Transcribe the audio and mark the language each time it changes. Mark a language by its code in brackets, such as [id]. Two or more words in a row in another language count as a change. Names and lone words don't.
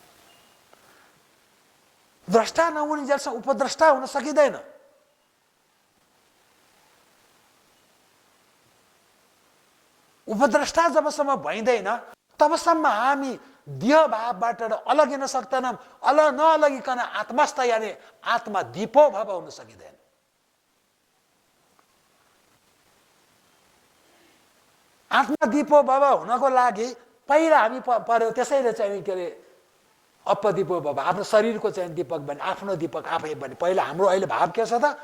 [ne] द्रष्टा नहुने जेलसम्म उपद्रष्टा हुन सकिँदैन। उपद्रष्टा जबसम्म भइँदैन तबसम्म हामी देह भावबाट अलगिन सक्दैनौँ। नअलगिकन आत्मस्थ यानि [sa] आत्मा दीपो भव [ne] हुन सकिँदैन। [sa] आत्मा दीपो भव [ne] हुनको लागि पहिला हामी पर्यो। त्यसैले चाहिँ के अरे [pi] अप्पदीपो भव, [ne] आफ्नो शरीरको चाहिँ दीपक बने, आफ्नो दीपक आफै बने। पहिला हाम्रो अहिले भाव के छ त?